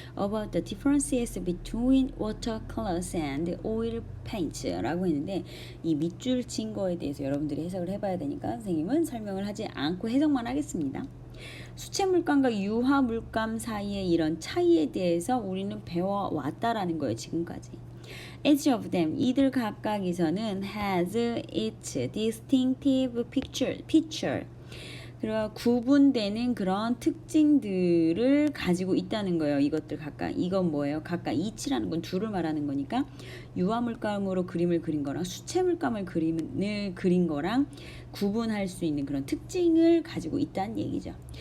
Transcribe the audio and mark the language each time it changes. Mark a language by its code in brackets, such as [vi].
[en] About the differences between watercolors and oil paints [ko] 라고 했는데 이 밑줄 친 거에 대해서 여러분들이 해석을 해봐야 되니까 선생님은 설명을 하지 않고 해석만 하겠습니다. 수채 물감과 유화 물감 사이의 이런 차이에 대해서 우리는 배워왔다라는 거예요. 지금까지. [en] Each of them, [ko] 이들 각각에서는 [en] has its distinctive feature. [ko] 그리고 구분되는 그런 특징들을 가지고 있다는 거예요. 이것들 각각. 이건 뭐예요? 각각 each라는 건 둘을 말하는 거니까 유화 물감으로 그림을 그린 거랑 수채 물감을 그린 거랑 구분할 수 있는 그런 특징을 가지고 있다는 얘기죠.